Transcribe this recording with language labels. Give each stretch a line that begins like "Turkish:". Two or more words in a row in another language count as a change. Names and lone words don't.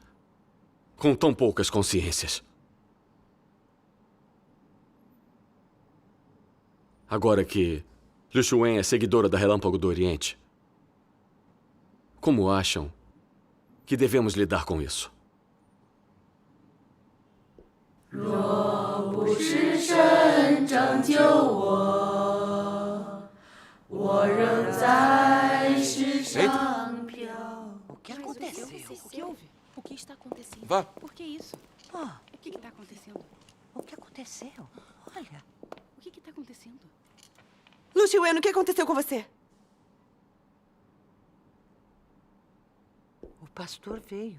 Portuguese: Com tão poucas consciências. Agora que Lu Xiwen é seguidora da Relâmpago do Oriente, como acham que devemos lidar com isso?
Chinese: 若不是神掌拯救我，我仍在世上飘。
Portuguese: O que aconteceu? O que houve? O que está acontecendo? Vá. Por que isso? O que está acontecendo? O que aconteceu? Olha. O que está acontecendo? Lucy Wen, o que aconteceu com você? O pastor veio.